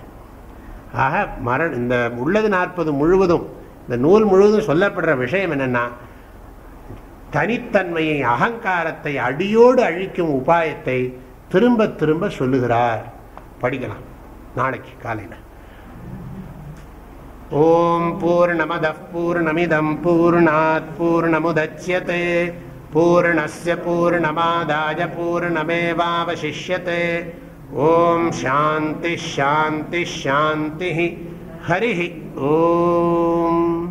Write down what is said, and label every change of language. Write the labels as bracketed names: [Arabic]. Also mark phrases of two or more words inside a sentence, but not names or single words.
[Tamil] ஆக இந்த உள்ளது 40 முழுவதும், இந்த நூல் முழுவதும் சொல்லப்படுற விஷயம் என்னன்னா, தனித்தன்மையை அகங்காரத்தை அடியோடு அழிக்கும் உபாயத்தை திரும்ப திரும்ப சொல்லுகிறார். படிக்கலாம் நாளைக்கு காலையில். [Sanskrit] ओं पूर्णमदः पूर्णमिदं पूर्णात् पूर्णमुदच्यते पूर्णस्य पूर्णमादाय पूर्णमेवावशिष्यते. ओं शान्ति शान्ति शान्ति. हरि ओं.